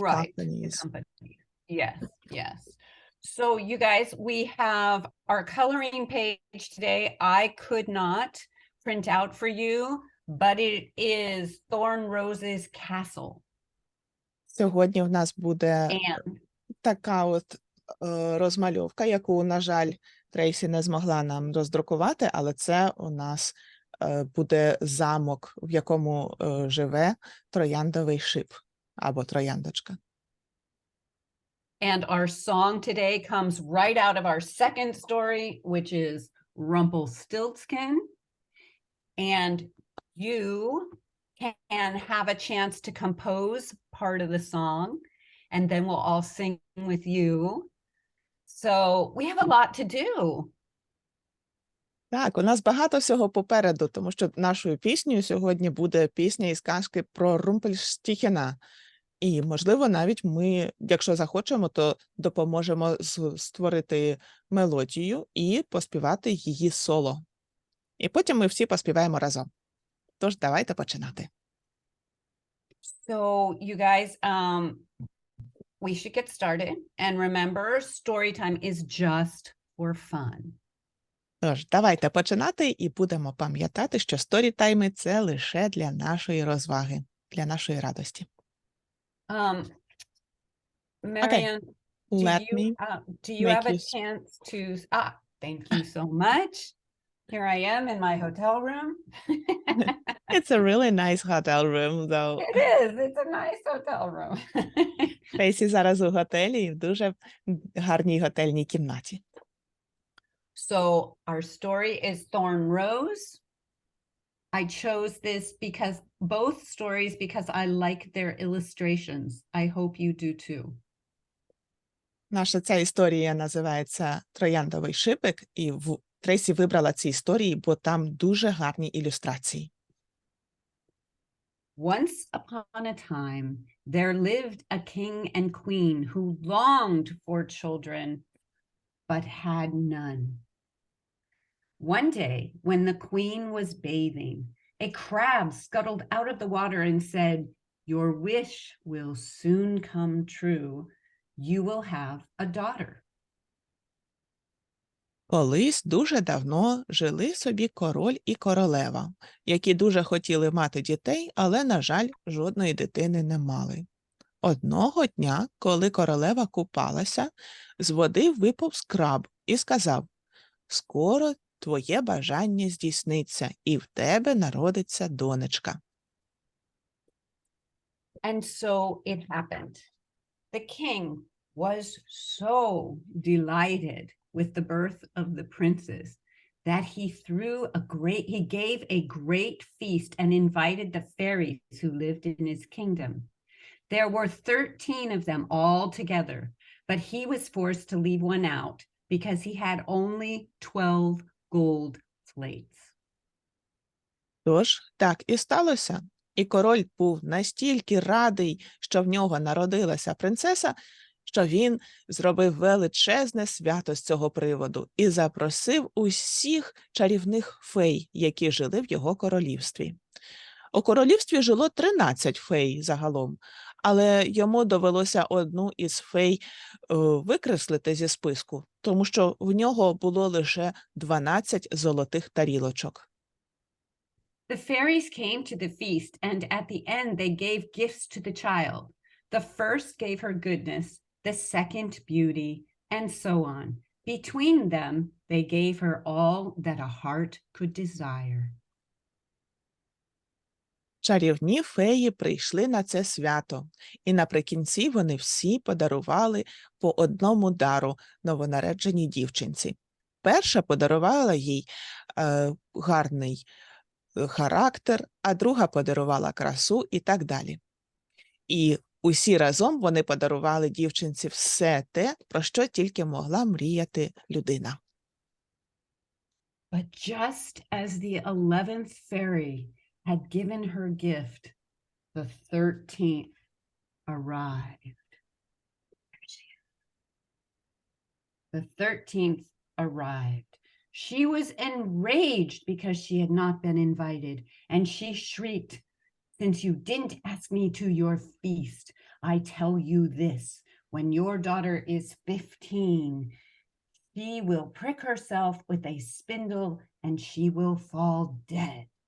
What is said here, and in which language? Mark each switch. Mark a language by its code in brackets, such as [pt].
[en] Right. companies. The company. Yes, yes. So you guys, we have our coloring page today. I could not print out for you, but it is Thorn Rose's Castle. [uk] Сьогодні в нас буде [en] And [uk] така от розмальовка, яку, на жаль, Трейсі не змогла нам роздрукувати, але це у нас буде замок, в якому живе трояндовий шип або трояндочка. [en] And our song today comes right out of our second story, which is Rumpelstiltskin. And you can have a chance to compose part of the song, and then we'll all sing with you. So we have a lot to do. [uk] Так, у нас багато всього попереду, тому що нашою піснею сьогодні буде пісня із казки про Румпельштіхена. І, можливо, навіть ми, якщо захочемо, то допоможемо створити мелодію і поспівати її соло. І потім ми всі поспіваємо разом. Тож, давайте починати. [en] So you guys, we should get started. And remember, story time is just for fun. [uk] Тож, давайте починати і будемо пам'ятати, що сторітайми – це лише для нашої розваги, для нашої радості. [en] Marianna, Let me do you make have a you chance to, thank you so much. Here I am in my hotel room. It's a really nice hotel room, though. It is, it's a nice hotel room. [uk] Трейсі зараз у готелі, в дуже гарній готельній кімнаті. [en] So our story is Thorn Rose. I chose this because both stories because I like their illustrations. I hope you do too. [uk] Наша ця історія називається «Трояндовий шипик», і Трейсі вибрала ці історії, бо там дуже гарні ілюстрації. [en] Once upon a time, there lived a king and queen who longed for children, but had none. One day, when the queen was bathing, a crab scuttled out of the water and said, "Your wish will soon come true. You will have a daughter." [uk] Колись дуже давно жили собі король і королева, які дуже хотіли мати дітей, але, на жаль, жодної дитини не мали. Одного дня, коли королева купалася, з води виповз краб і сказав: «Скоро твоє бажання здійсниться, і в тебе народиться донечка». [en] And so it happened. The king was so delighted with the birth of the princess that he gave a great feast and invited the fairies who lived in his kingdom. There were 13 of them all together, but he was forced to leave one out because he had only 12 gold plates. [uk] Тож, так і сталося. І король був настільки радий, що в нього народилася принцеса, що він зробив величезне свято з цього приводу і запросив усіх чарівних фей, які жили в його королівстві. У королівстві жило 13 фей загалом, але йому довелося одну із фей викреслити зі списку, тому що в нього було лише 12 золотих тарілочок. [en] The fairies came to the feast, and at the end they gave gifts to the child. The first gave her goodness, the second beauty, and so on. Between them, they gave her all that a heart could desire. [uk] Чарівні феї прийшли на це свято, і наприкінці вони всі подарували по одному дару новонародженій дівчинці. Перша подарувала їй гарний характер, а друга подарувала красу і так далі. І усі разом вони подарували дівчинці все те, про що тільки могла мріяти людина. [en] But just as the 11th fairy had given her gift, the 13th arrived. The 13th arrived. She was enraged because she had not been invited, and she shrieked, "Since you didn't ask me to your feast, I tell you this, when your daughter is 15, she will prick herself with a spindle and she will fall dead."